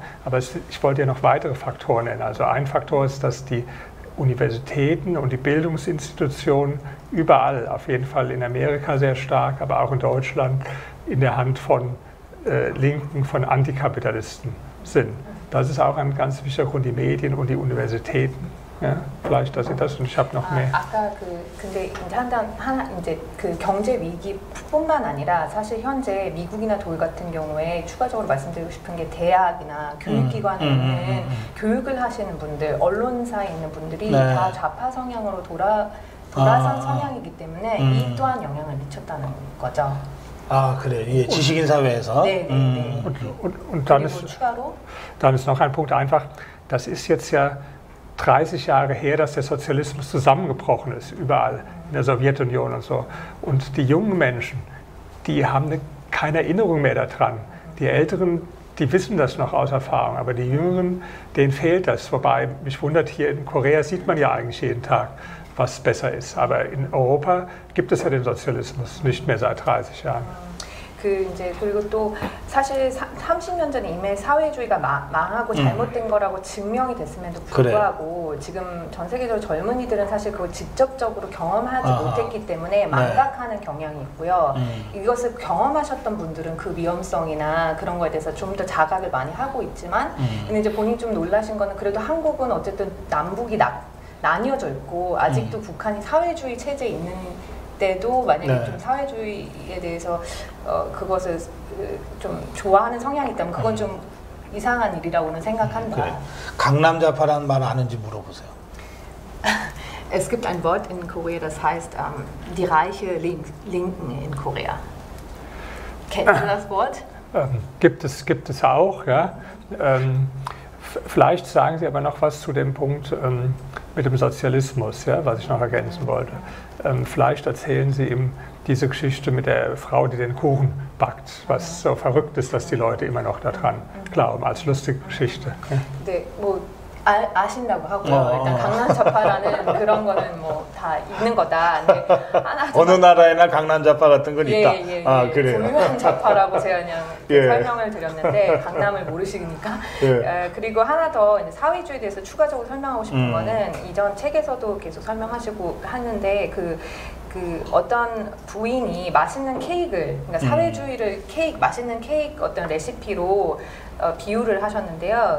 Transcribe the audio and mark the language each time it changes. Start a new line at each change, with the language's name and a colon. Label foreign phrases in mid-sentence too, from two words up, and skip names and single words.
German: Aber ich wollte ja noch weitere Faktoren nennen. Also ein Faktor ist, dass die Universitäten und die Bildungsinstitutionen überall, auf jeden Fall in Amerika sehr stark, aber auch in Deutschland, in der Hand von Linken, von Antikapitalisten sind. Das ist auch ein ganz wichtiger Grund, die Medien und die Universitäten. vielleicht dass das und ich habe noch mehr.
Korean: 아까 근데 이제 그 경제 위기뿐만 아니라 사실 현재 미국이나 독일 같은 경우에 추가적으로 말씀드리고 싶은 게 대학이나 교육기관에 있는 교육을 하시는 분들, 언론사에 있는 분들이 다 좌파 성향으로 돌아선 성향이기 때문에 이 또한 영향을 미쳤다는 거죠. 아, 그래. 예, 지식인 사회에서. 네.
German: Und dann ist noch ein Punkt einfach, das ist jetzt ja 30 Jahre her, dass der Sozialismus zusammengebrochen ist, überall in der Sowjetunion und so. Und die jungen Menschen, die haben keine Erinnerung mehr daran. Die Älteren, die wissen das noch aus Erfahrung, aber die Jüngeren, denen fehlt das. Wobei, mich wundert, hier in Korea sieht man ja eigentlich jeden Tag, was besser ist. Aber in Europa gibt es ja den Sozialismus nicht mehr seit 30 Jahren.
Korean: 그리고 또 사실 30년 전에 이미 사회주의가 망하고 잘못된 거라고 증명이 됐음에도 불구하고 지금 전 세계적으로 젊은이들은 사실 그걸 직접적으로 경험하지 못했기 때문에 망각하는 경향이 있고요. 이것을 경험하셨던 분들은 그 위험성이나 그런 거에 대해서 좀 더 자각을 많이 하고 있지만 근데 이제 본인이 좀 놀라신 거는 그래도 한국은 어쨌든 남북이 나뉘어져 있고 아직도 북한이 사회주의 체제에 있는 때도 만약에 좀 사회주의에 대해서 그것을 좀 좋아하는 성향이 있다면 그건 좀 이상한 일이라고는 생각한다. 그래. 강남 좌파라는 말 아는지 물어보세요.
German: Es gibt ein Wort in Korea, das heißt die reiche Linken in Korea. Kennen Sie das Wort? Gibt es auch, ja. Vielleicht sagen Sie aber noch was zu dem Punkt mit dem Sozialismus, ja, was ich noch ergänzen wollte. Vielleicht erzählen Sie ihm diese Geschichte mit der Frau, die den Kuchen backt, was so verrückt ist, dass die Leute immer noch daran glauben, als lustige Geschichte.
Korean: 네, 뭐 아신다고 하고요. 일단 강남좌파라는 그런 거는 뭐 다 있는 거다. 근데 어느 나라에나 강남좌파 같은 건 있다. 아, 그래요. 분명 좌파라고 제가 그냥 설명을 드렸는데 강남을 모르시니까. 그리고 하나 더 이제 사회주의에 대해서 추가적으로 설명하고 싶은 거는 이전 책에서도 계속 설명하시고 하는데 그 어떤 부인이 맛있는 케이크를, 그러니까 사회주의를 맛있는 케이크 어떤 레시피로 비유를 하셨는데요.